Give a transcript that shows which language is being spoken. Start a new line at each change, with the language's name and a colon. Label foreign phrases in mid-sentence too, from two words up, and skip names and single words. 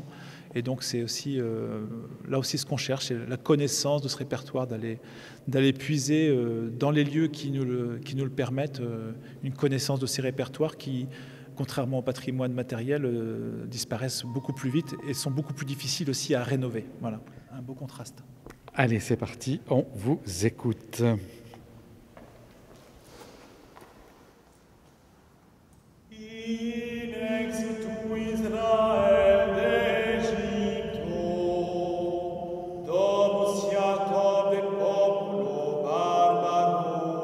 French: Et donc c'est aussi là aussi ce qu'on cherche, c'est la connaissance de ce répertoire, d'aller puiser dans les lieux qui nous le permettent, une connaissance de ces répertoires qui, contrairement au patrimoine matériel, disparaissent beaucoup plus vite et sont beaucoup plus difficiles aussi à rénover. Voilà, un beau contraste. Allez, c'est parti, on vous écoute.
Latin: In exitu Israel d'Egitto, domus Jacob de populo barbaro.